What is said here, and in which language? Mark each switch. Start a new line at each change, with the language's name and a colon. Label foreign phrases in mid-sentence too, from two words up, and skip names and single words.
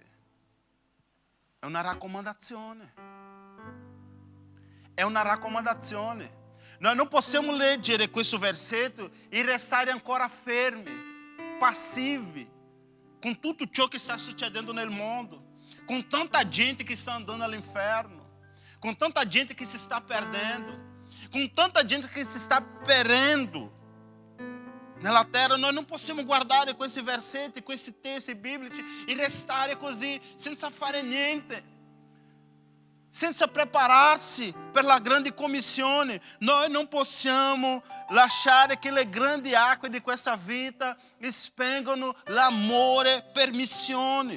Italian: È una raccomandazione. È una raccomandazione. Noi non possiamo leggere questo versetto e restare ancora fermi, passivi, com tutto ciò che sta succedendo nel mondo,
Portuguese: com tanta gente que está andando all'inferno, com tanta gente que se está perdendo, com tanta gente que se está perendo
Italian: nella terra. Noi non possiamo guardare questi versetti, questi testi biblici e restare così senza fare niente, senza prepararsi per la grande commissione. Noi non possiamo lasciare che le grandi acque di questa vita spengano l'amore per missione.